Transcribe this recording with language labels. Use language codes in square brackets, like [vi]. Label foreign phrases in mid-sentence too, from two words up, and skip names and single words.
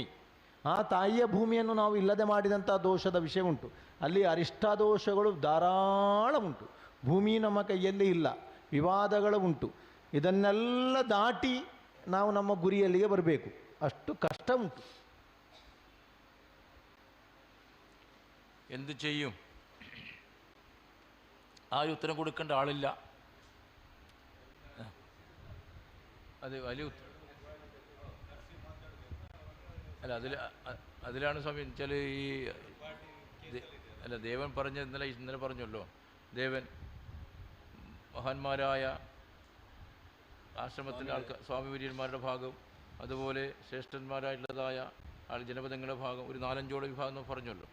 [kn] ಆ ತಾಯಿಯ ಭೂಮಿಯನ್ನು ನಾವು ಇಲ್ಲದೆ ಮಾಡಿದಂಥ ದೋಷದ ವಿಷಯ ಉಂಟು. ಅಲ್ಲಿ ಅರಿಷ್ಟ ದೋಷಗಳು ಧಾರಾಳ ಉಂಟು. ಭೂಮಿ ನಮ್ಮ ಕೈಯಲ್ಲಿ ಇಲ್ಲ, ವಿವಾದಗಳು ಉಂಟು. ಇದನ್ನೆಲ್ಲ ದಾಟಿ ನಾವು ನಮ್ಮ ಗುರಿಯಲ್ಲಿಗೆ ಬರಬೇಕು. ಅಷ್ಟು ಕಷ್ಟ ಉಂಟು. [ml] എന്ത് ചെയ്യും? ആരും ഉത്തരം കൊടുക്കേണ്ട ആളില്ല. അത് വലിയ അല്ല, അതിലാണ് സ്വാമി വെച്ചാൽ ഈ ദേവൻ പറഞ്ഞ ഇന്നലെ പറഞ്ഞല്ലോ, ദേവൻ മഹാന്മാരായ ആശ്രമത്തിലെ സ്വാമി വര്യന്മാരുടെ ഭാഗം, അതുപോലെ ശ്രേഷ്ഠന്മാരായിട്ടുള്ളതായ ജനപദങ്ങളുടെ ഭാഗം, ഒരു 4-5 വിഭാഗം എന്ന് പറഞ്ഞല്ലോ.